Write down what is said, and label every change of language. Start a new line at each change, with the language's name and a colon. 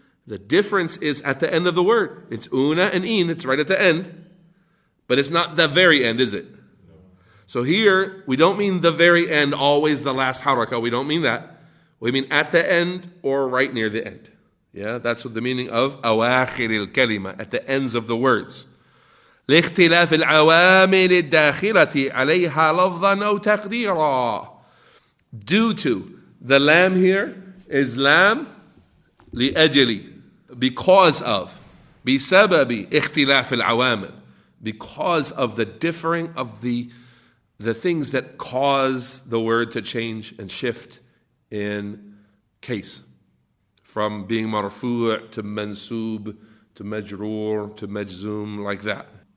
English: The difference is at the end of the word. It's una and in, it's right at the end. But it's not the very end, is it? So here, we don't mean the very end, always the last harakah. We don't mean that. We mean at the end or right near the end. Yeah, that's what the meaning of awakhir al-kalima, at the ends of the words.
Arabic: لاختلاف العوامل الداخلة عليها لفظا أو تقديرا.
English: Due to, the lam here is lam
Arabic: لأجل,
English: because of,
Arabic: بسبب اختلاف العوامل,
English: because of the differing of the things that cause the word to change and shift in case, from being marfu' to mansub to majroor to majzum, like that.